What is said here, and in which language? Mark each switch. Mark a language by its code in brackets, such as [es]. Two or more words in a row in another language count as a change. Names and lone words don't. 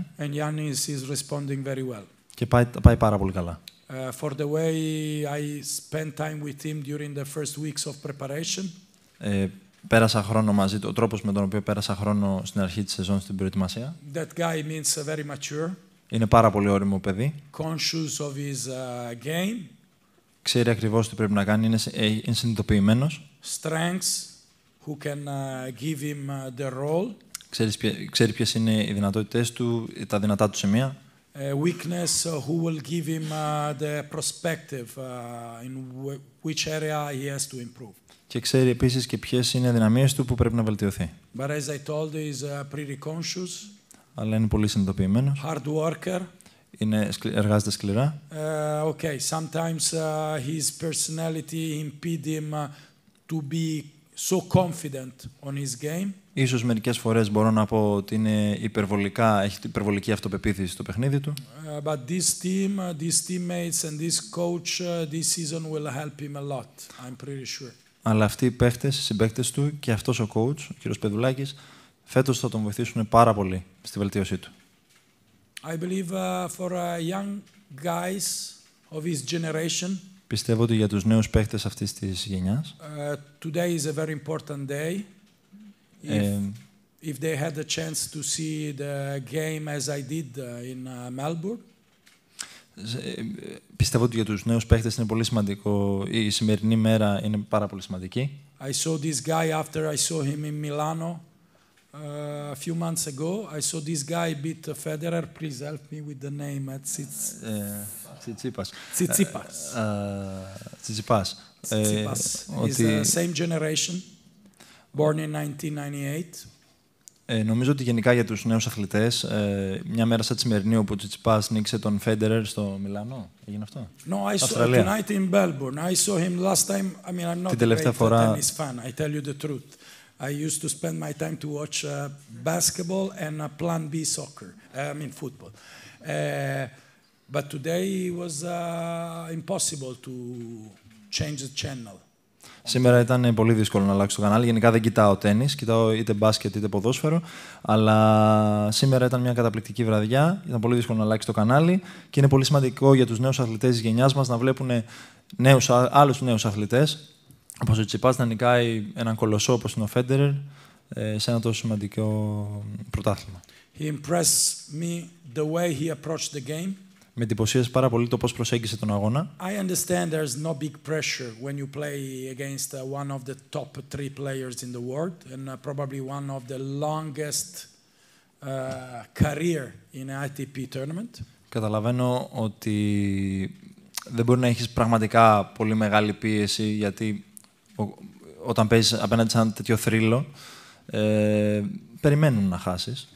[en] And Yannis is responding very well. [el] Και πάει πάρα πολύ καλά. [en] For the way I spent time with him during the first weeks of preparation. [el] Πέρασα χρόνο μαζί του, ο τρόπος με τον οποίο πέρασα χρόνο στην αρχή της σεζόν στην προετοιμασία. [en] That guy means very mature. [el] Είναι πάρα πολύ όριμο παιδί. [en] Conscious of his game. [el] Ξέρει ακριβώς τι πρέπει να κάνει, είναι συνειδητοποιημένος. [en] Strengths, who can give him the role. [el] Ξέρει ποιες είναι οι δυνατότητες του, τα δυνατά του σημεία. [en] Weakness, who will give him the perspective in which area he has to improve. [el] Και ξέρει επίσης και ποιες είναι οι δυναμίες του που πρέπει να βελτιωθεί. [en] But as I told you, he's pretty conscious. [el] Αλλά είναι πολύ συνειδητοποιημένος. [en] Hard worker. [el] Εργάζεται σκληρά. [en] Okay, sometimes his personality impede him to be so confident on his game. [el] Ίσως μερικές φορές μπορώ να πω ότι είναι έχει υπερβολική αυτοπεποίθηση στο παιχνίδι του. [en] But this team, these teammates and this coach this season will help him a lot. I'm pretty sure. [el] Αλλά αυτοί οι παίχτες, οι συμπαίκτες του και αυτός ο coach, ο κ. Πεδουλάκης, φέτος θα τον βοηθήσουν πάρα πολύ στη βελτίωσή του. [en] I believe for young guys of his generation. [el] Πιστεύω ότι για τους νέους παίχτες αυτής της γενιάς. [en] Today is a very important day. If they had the chance to see the game as I did in Melbourne. [el] Πιστεύω ότι για τους νέους παίχτες είναι πολύ σημαντικό. Η σημερινή μέρα είναι πάρα πολύ σημαντική. [en] I saw this guy after I saw him in Milano a few months ago. I saw this guy beat Federer. Please help me with the name. Tsitsipas. He's the same generation, born in 1998. [el] Νομίζω ότι γενικά για τους νέους αθλητές, μια μέρα σαν τη σημερινή όπου ο Τσιτσιπάς νίκησε τον Φέντερερ στο Μιλάνο. Έγινε αυτό? [en] No, I saw tonight in Melbourne. I saw him last time. I mean, I'm not a great tennis fan. I tell you the truth. I used to spend my time to watch basketball and Plan B soccer. I mean football. But today it was impossible to change the channel. [el] Σήμερα ήταν πολύ δύσκολο να αλλάξω το κανάλι. Γενικά δεν κοιτάω τένις, κοιτάω είτε μπάσκετ είτε ποδόσφαιρο. Αλλά σήμερα ήταν μια καταπληκτική βραδιά. Ήταν πολύ δύσκολο να αλλάξει το κανάλι. Και είναι πολύ σημαντικό για τους νέους αθλητές της γενιάς μας να βλέπουν άλλους νέους αθλητές. Όπως ο Τσιτσιπάς να νικάει έναν κολοσσό όπως είναι ο Φέντερερ σε ένα τόσο σημαντικό πρωτάθλημα. [en] He impressed me the way he approached the game. [el] Με εντυπωσίασε πάρα πολύ το πώς προσέγγισε τον αγώνα. [en] I understand there's no big pressure when you play against one of the top 3 players in the world and probably one of the longest career in an ATP tournament. [el] Καταλαβαίνω ότι δεν μπορεί να έχεις πραγματικά πολύ μεγάλη πίεση, γιατί όταν παίζεις απέναντι σε ένα τέτοιο θρύλο, περιμένουν να χάσεις.